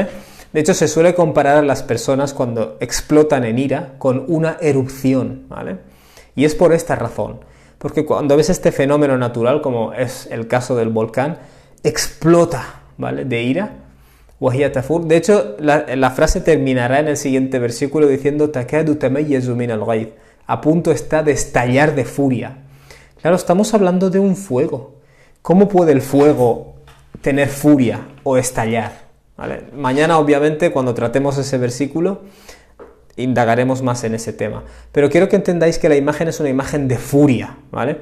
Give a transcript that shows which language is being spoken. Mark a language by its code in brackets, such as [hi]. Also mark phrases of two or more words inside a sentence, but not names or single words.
[es] De hecho, se suele comparar a las personas cuando explotan en ira con una erupción, ¿vale? Y es por esta razón, porque cuando ves este fenómeno natural, como es el caso del volcán, explota, ¿vale? De ira. [ar] وهي تفور. [es] De hecho, la frase terminará en el siguiente versículo diciendo [ar] تكاد تميز من الغيظ. [es] A punto está de estallar de furia. Claro, estamos hablando de un fuego. ¿Cómo puede el fuego tener furia o estallar? ¿Vale? Mañana, obviamente, cuando tratemos ese versículo, indagaremos más en ese tema. Pero quiero que entendáis que la imagen es una imagen de furia, ¿vale?